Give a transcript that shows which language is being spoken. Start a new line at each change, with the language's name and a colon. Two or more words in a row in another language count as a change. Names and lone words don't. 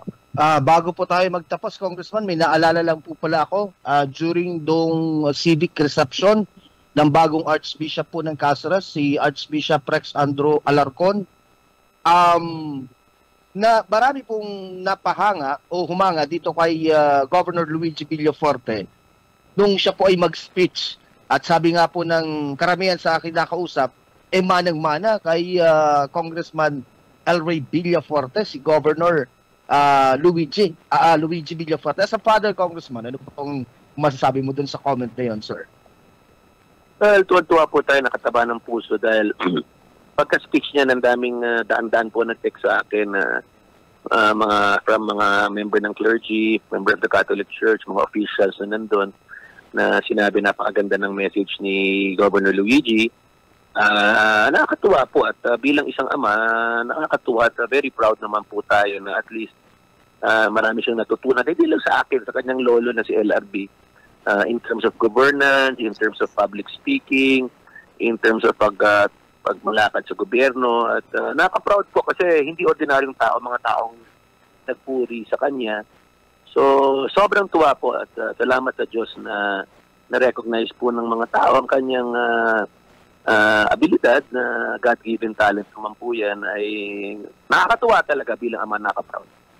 Filipino: Bago po tayo magtapos, Congressman, may naalala lang po pala ako during dong
English: civic reception
Filipino: ng bagong Archbishop po ng Cáceres, si Archbishop Rex Andrew Alarcon. Na marami pong napahanga o humanga dito kay Governor Luigi Villafuerte nung siya po ay mag-speech at sabi nga po ng karamihan sa akin nakausap, manang-mana kay Congressman El Rey Villafuerte, si Governor Luigi Villafuerte.
English: As a father,
Filipino: Congressman, ano pong masasabi mo dun sa comment na yun, sir? Well, tuwa po tayo, nakataba ng puso dahil pagka-speech niya ng daming daan-daan po nag-text sa akin from mga member ng clergy,
English: member of the Catholic Church,
Filipino: mga officials na nandun na sinabi napakaganda ng message ni Governor Luigi. Nakakatuwa po at bilang isang ama, nakakatuwa at
English: very proud
Filipino: naman po tayo na at least marami siyang natutunan. Hindi lang sa akin, sa kanyang lolo na si LRB
English: in terms of governance, in terms of public speaking, in terms of
Filipino: pagmalakad sa gobyerno at nakaka-proud po kasi hindi ordinaryong tao, mga taong nagpuri sa kanya. So, sobrang tuwa po at salamat sa Diyos na na-recognize po ng mga tao ang kanyang abilidad na
English: God-given talent
Filipino: naman po yan ay nakakatuwa talaga bilang ama, nakaka-proud.